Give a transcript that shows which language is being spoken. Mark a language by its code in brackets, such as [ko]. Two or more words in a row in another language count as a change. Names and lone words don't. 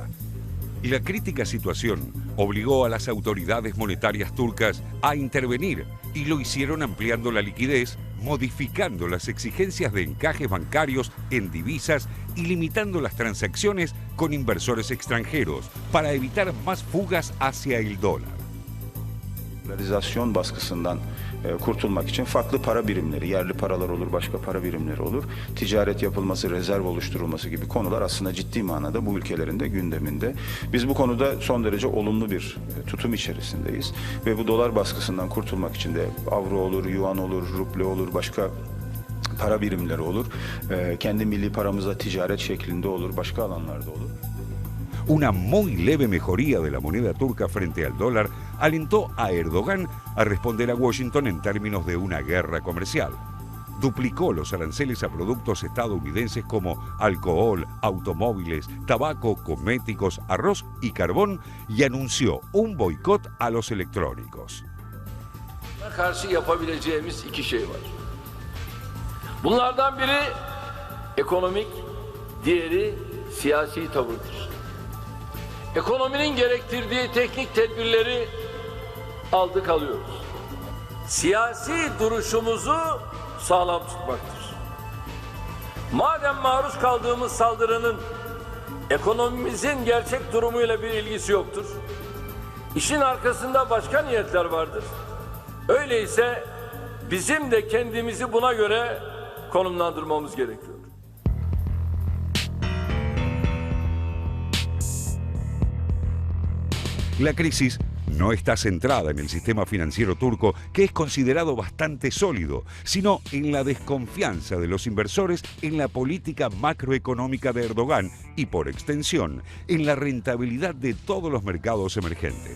[es] Y la crítica situación obligó a las autoridades monetarias turcas a intervenir y lo hicieron ampliando la liquidez, modificando las exigencias de encajes bancarios en divisas y limitando las transacciones con inversores extranjeros para evitar más fugas hacia el dólar. [tr] Dolarizasyon baskısından kurtulmak için farklı para birimleri, yerli paralar olur, başka para birimleri olur. Ticaret yapılması, rezerv oluşturulması gibi konular aslında ciddi manada bu ülkelerin de gündeminde. Biz bu konuda son derece olumlu bir tutum içerisindeyiz. Ve bu dolar baskısından kurtulmak için de avro olur, yuan olur, ruble olur, başka para birimleri olur. Kendi milli paramızla ticaret şeklinde olur, başka alanlarda olur. [es] Una muy leve mejoría de la moneda turca frente al dólar alentó a Erdogan a responder a Washington en términos de una guerra comercial. duplicó los aranceles a productos estadounidenses como alcohol, automóviles, tabaco, cosméticos, arroz y carbón y anunció un boicot a los electrónicos. [tr] Karşı yapabileceğimiz iki şey var. Bunlardan biri ekonomik, diğeri siyasi tavırdır. Ekonominin gerektirdiği teknik tedbirleri aldık alıyoruz. Siyasi duruşumuzu sağlam tutmaktır. Madem maruz kaldığımız saldırının ekonomimizin gerçek durumuyla bir ilgisi yoktur, İşin arkasında başka niyetler vardır. Öyleyse bizim de kendimizi buna göre konumlandırmamız gerekiyor. [es] La crisis no está centrada en el sistema financiero turco, que es considerado bastante sólido, sino en la desconfianza de los inversores en la política macroeconómica de Erdogan y, por extensión, en la rentabilidad de todos los mercados emergentes.